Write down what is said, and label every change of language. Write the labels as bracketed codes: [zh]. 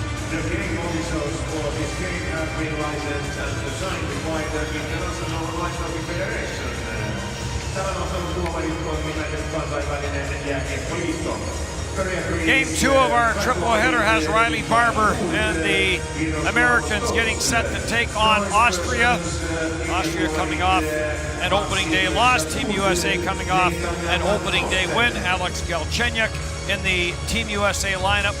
[en] The game officials for this game have been licensed and assigned by the International Ice Hockey Federation. [fi] Tämän ottelun tuomarit on nimetty kansainvälinen jääkiekkoliitto. [en] Game 2 of our triple header has Riley Barber and the Americans getting set to take on Austria. Austria coming off an opening day loss. Team USA coming off an opening day win. Alex Galchenyuk in the Team USA lineup.